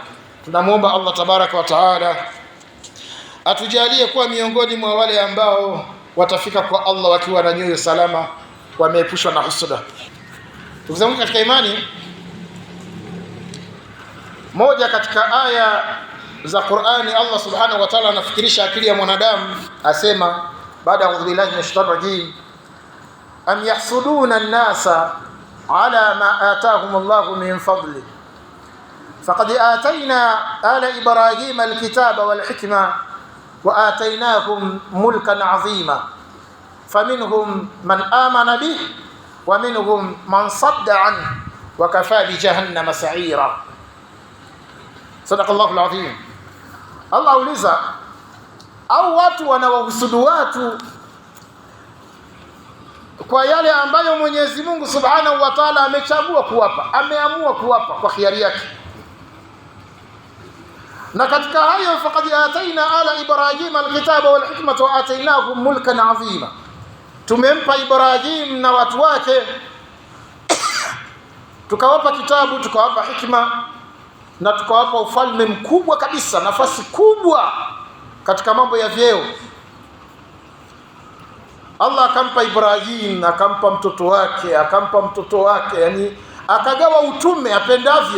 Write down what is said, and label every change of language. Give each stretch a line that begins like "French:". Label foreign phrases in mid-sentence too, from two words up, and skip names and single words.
Swahili: Tunamuomba Allah
Arabic: تبارك وتعالى
Swahili: atujalie kuwa miongoni mwa wale ambao watafika kwa Allah wakiwa na nyoyo salama, wameepushwa na husuda. Ndugu zangu katika imani, moja katika aya za Qur'ani Allah
Arabic: سبحانه وتعالى
Swahili: anafikirisha akili ya mwanadamu, asema baada ya
Arabic: بالله من الشيطان الرجيم أم يحسدون الناس على ما آتاهم الله من فضل فقد آتينا على إبراهيم الكتاب والحكمة وآتيناهم ملكا عظيما فمنهم من آمن به ومنهم من صد عنه وكفى بجهنم سعيرا. صدق الله العظيم.
Swahili: Allah uliza, au watu wanawahusudu watu kwa yale ambayo Mwenyezi Mungu
Arabic: سبحانه وتعالى
Swahili: amechagua kuwapa, ameamua kuwapa kwa khiari yake. Na katika hayo
Arabic: فقد آتينا على إبراهيم الكتاب والحكمة وآتيناهم ملكا عظيما,
Swahili: tumempa Ibrahim na watu wake tukawapa kitabu, tukawapa hikma na tukawapa ufalme mkubwa kabisa, nafasi kubwa katika mambo ya vyeo. Allah akampa Ibrahim, akampa mtoto wake, yani akagawa utume apendavyo.